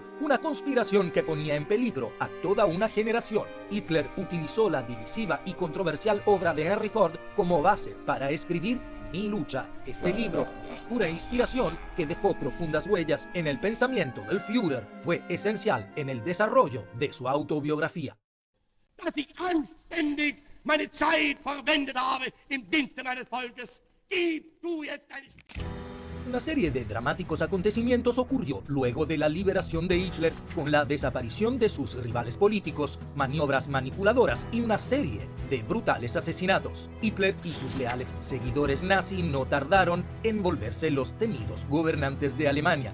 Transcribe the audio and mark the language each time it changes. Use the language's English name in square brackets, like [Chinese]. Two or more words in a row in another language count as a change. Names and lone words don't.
[Spanish] Una conspiración que ponía en peligro a toda una generación. Hitler utilizó la divisiva y controversial obra de Henry Ford como base para escribir Mi lucha, este libro de oscura inspiración que dejó profundas huellas en el pensamiento del Führer, fue esencial en el desarrollo de su autobiografía. [German] Dass ich anständig meine Zeit verwendet habe im Dienste meines Volkes. Gib du jetzt eine... [Spanish] Una serie de dramáticos acontecimientos ocurrió luego de la liberación de Hitler, con la desaparición de sus rivales políticos, maniobras manipuladoras y una serie de brutales asesinatos. Hitler y sus leales seguidores nazi no tardaron en volverse los temidos gobernantes de Alemania.